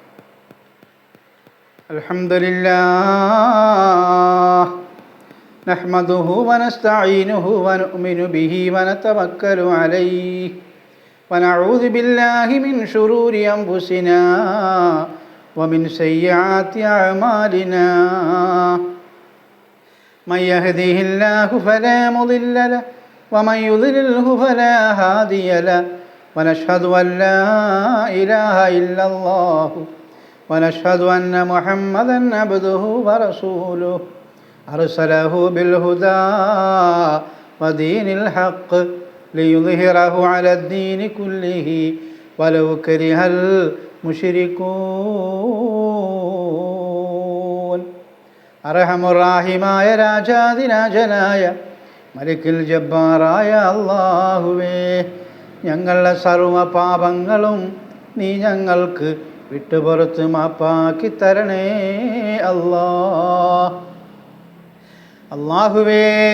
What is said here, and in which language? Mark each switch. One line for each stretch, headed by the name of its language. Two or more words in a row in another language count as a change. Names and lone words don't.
Arabic: الحمد لله نحمده ونستعينه ونؤمن به ونتوكل عليه ونعوذ بالله من شرور أنفسنا ومن سيئات أعمالنا. من يهده الله فلا مضل له ومن يضلله فلا هادي له ونشهد أن لا إله إلا الله ونشهد أن محمدا عبده ورسوله أرسله بالهدى ودين الحق ليظهره على الدين كله ولو كره المشركون.
Malayalam: അർഹമുറാഹിമായ രാജാതിരാജനായ
Arabic: مليك الجبار
Malayalam: അല്ലാഹുവേ, ഞങ്ങളുടെ സർവ്വ പാപങ്ങളും നീ ഞങ്ങൾക്ക് വിട്ടുപുറത്ത് മാപ്പാക്കി തരണേ അല്ലാഹുവേ.